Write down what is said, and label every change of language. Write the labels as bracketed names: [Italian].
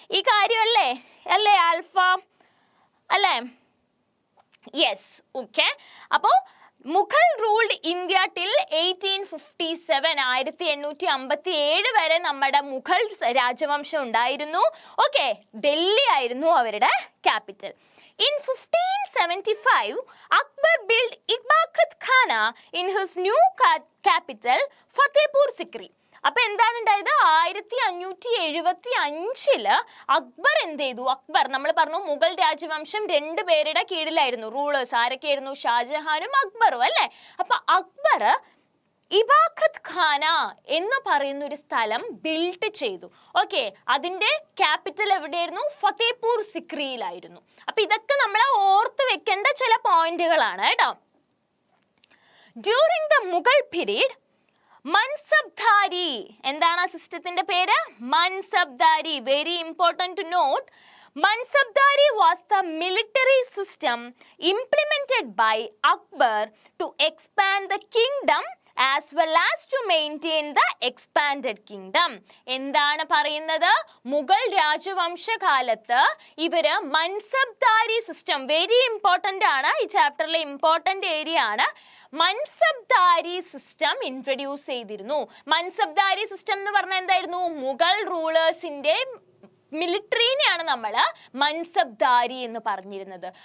[Malayalam] ഈ കാര്യമല്ലേ അല്ലേ ആൽഫ അല്ലേ? Yes, okay. [English] അപ്പോൾ Mughal ruled India till 1857. [Malayalam] 1857 വരെ നമ്മുടെ മുഗൾ രാജവംശം ഉണ്ടായിരുന്നു. ഓക്കെ, ഡൽഹി ആയിരുന്നു അവരുടെ capital. [English] In 1575, Akbar built Ibakat Khana in his new capital, Fatehpur Sikri. [Malayalam] അപ്പൊ എന്താണ് ഉണ്ടായത്? 1575 അക്ബർ എന്ത് ചെയ്തു? അക്ബർ, നമ്മൾ പറഞ്ഞു മുഗൾ രാജവംശം രണ്ട് പേരുടെ കീഴിലായിരുന്നു റൂളേഴ്സ്. ആരൊക്കെയായിരുന്നു? ഷാജഹാനും അക്ബറും അല്ലെ? അപ്പൊ അക്ബർ ഇബാഖത്ത് ഖാന എന്ന് പറയുന്ന ഒരു സ്ഥലം ബിൽഡ് ചെയ്തു. ഓക്കെ, അതിന്റെ ക്യാപിറ്റൽ എവിടെയായിരുന്നു? ഫത്തേപൂർ സിക്രിയിലായിരുന്നു. അപ്പൊ ഇതൊക്കെ നമ്മൾ ഓർത്ത് വെക്കേണ്ട ചില പോയിന്റുകളാണ് കേട്ടോ. [English] during the Mughal period, [Malayalam] mansabdari, എന്താണ് ആ സിസ്റ്റത്തിന്റെ പേര്? [English] Mansabdari. Very important to note. Mansabdari was the military system implemented by Akbar to expand the kingdom as well as to maintain the expanded kingdom. [Malayalam] എന്താണ് പറയുന്നത്? മുഗൾ രാജവംശ കാലത്ത് ഇവര് മൻസബ്ദാരി സിസ്റ്റം, [English] very important [Malayalam] ആണ്, ഈ ചാപ്റ്ററിലെ ഇമ്പോർട്ടൻ്റ് ഏരിയ ആണ്. മൻസബ്ദാരി സിസ്റ്റം ഇൻട്രൊഡ്യൂസ് ചെയ്തിരുന്നു. Mansabdari system എന്ന് പറഞ്ഞാൽ എന്തായിരുന്നു? മുഗൾ റൂളേഴ്സിന്റെ മിലിറ്ററിനെയാണ് നമ്മൾ മൻസബ്ദാരി എന്ന് പറഞ്ഞിരുന്നത്.